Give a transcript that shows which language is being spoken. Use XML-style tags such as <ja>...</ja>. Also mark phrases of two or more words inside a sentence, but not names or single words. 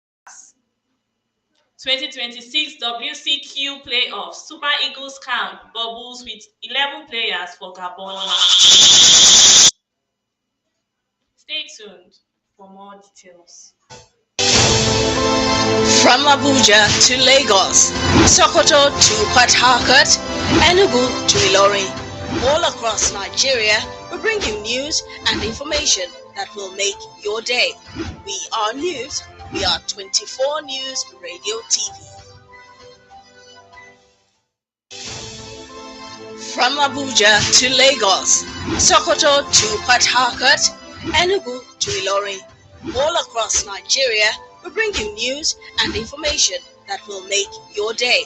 <en>2026 WCQ playoffs, Super Eagles camp bubbles with 11 players for Gabon. Stay tuned for more details. From Abuja to Lagos, Sokoto to Port Harcourt, Enugu to Ilorin. All across Nigeria, we bring you news and information that will make your day. We are news. We are 24 News Radio TV. From Abuja to Lagos, Sokoto to Port Harcourt, Enugu to Ilorin. All across Nigeria, we bring you news and information that will make your day.</en>